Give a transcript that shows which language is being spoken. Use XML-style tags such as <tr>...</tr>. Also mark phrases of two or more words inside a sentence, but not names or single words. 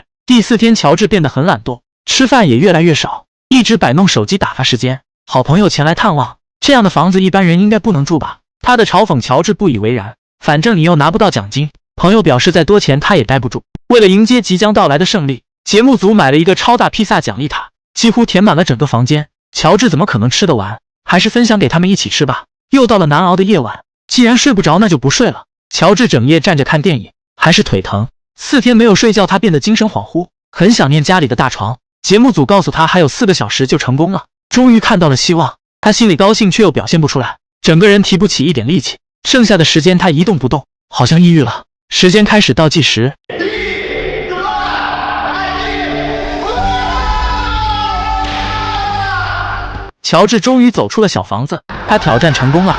<zh>第4天，喬治變得很懶惰，吃飯也越來越少，一直擺弄手機打發時間。好朋友前來探望，這樣的房子一般人應該不能住吧？他的嘲諷喬治不以為然，反正你又拿不到獎金。朋友表示再多錢他也待不住。為了迎接即將到來的勝利，節目組買了一個超大披薩獎勵他，幾乎填滿了整個房間。喬治怎麼可能吃得完？還是分享給他們一起吃吧。又到了難熬的夜晚，既然睡不着，那就不睡了。喬治整夜站着看電影，還是腿疼。4天沒有睡覺，他變得精神恍惚，很想念家裡的大床。節目組告訴他還有4個小時就成功了，終於看到了希望。他心裡高興，卻又表現不出來，整個人提不起一點力氣。剩下的時間他一動不動，好像抑鬱了。時間開始倒計時。喬治終於走出了小房子，他挑戰成功了。</zh>